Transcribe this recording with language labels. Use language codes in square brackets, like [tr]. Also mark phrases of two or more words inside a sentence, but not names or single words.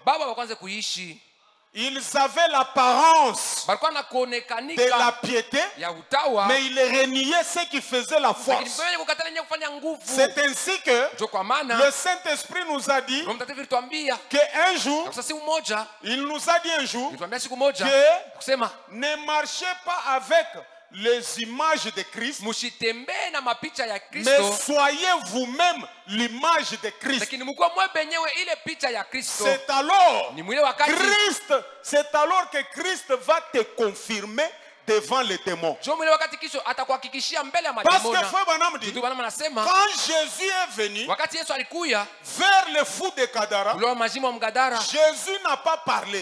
[fr] Ils avaient l'apparence de la piété, mais ils reniaient ce qui faisait la force. C'est ainsi que le Saint-Esprit nous a dit qu'un jour, il nous a dit un jour que ne marchez pas avec les images de Christ, [sw] musitembee na mapicha ya Kristo, [fr] mais soyez vous-même l'image de Christ. [sw] lakini mkuwa mwe benyewe ile picha ya Kristo. [fr] C'est alors [sw] Ni mwile wakati [fr] Christ, c'est alors que Christ va te confirmer devant les démons. Parce que Frère Branham dit, quand Jésus est venu vers les fous de Gadara, Jésus n'a pas parlé.